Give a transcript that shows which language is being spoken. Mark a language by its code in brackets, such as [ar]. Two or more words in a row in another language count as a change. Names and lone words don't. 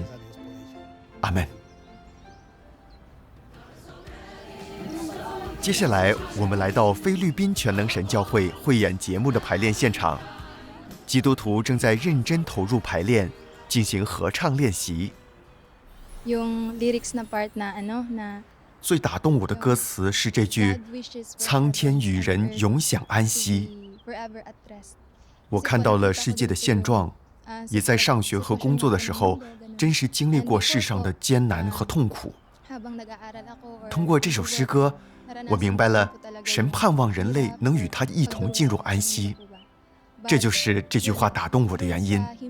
[zh] 阿们。接下来我们来到菲律宾全能神教会汇演节目的排练现场，基督徒正在认真投入排练，进行合唱练习。 [tl] Yung lyrics na part na [zh] 最打动我的歌词是这句苍天与人永享安息。我看到了世界的现状，也在上学和工作的时候真实经历过世上的艰难和痛苦。通过这首诗歌，我明白了神盼望人类能与他一同进入安息，这就是这句话打动我的原因。